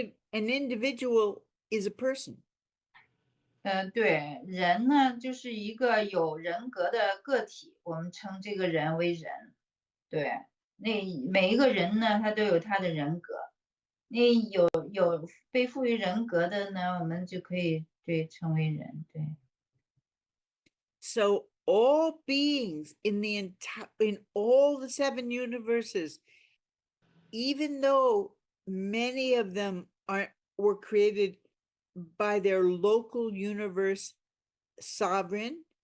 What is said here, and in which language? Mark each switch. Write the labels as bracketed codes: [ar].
[en] An individual is a person. [zh] 对，人呢就是一个有人格的个体，我们称这个人为人。对，那每一个人呢，他都有他的人格。那有被赋予人格的呢，我们就可以称为人。对。 [en] So all beings in the entire, in all the 7 universes, even though many of them were created by their local universe sovereign